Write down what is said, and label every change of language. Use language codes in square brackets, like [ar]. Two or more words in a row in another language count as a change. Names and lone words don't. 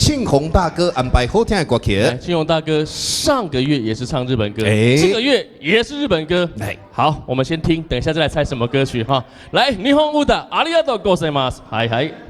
[zh] 庆红大哥安排好听的歌曲。庆红大哥上个月也是唱日本歌，哎这个月也是日本歌。来，好，我们先听，等一下再来猜什么歌曲哈。来，日本舞的 [ja] ありがとうございます。 [zh] 嗨嗨，